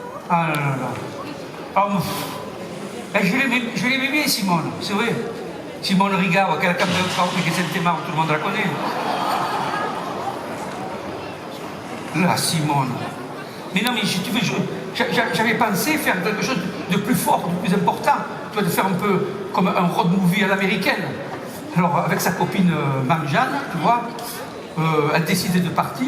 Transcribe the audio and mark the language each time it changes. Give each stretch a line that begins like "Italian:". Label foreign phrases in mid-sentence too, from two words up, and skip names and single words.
French: Ah là là là. Alors, je l'aimais bien, Simone, c'est vrai.
Italian: Simone Rigao, quella canzone che sentiamo,
French: tout le monde la connaît. La Simone. Mais non, mais si tu veux, j'avais pensé faire quelque chose de plus fort, de plus important. Tu vois, de faire un peu comme un road movie à l'américaine. Alors, avec sa copine Manjane, tu vois, elle décidait de partir.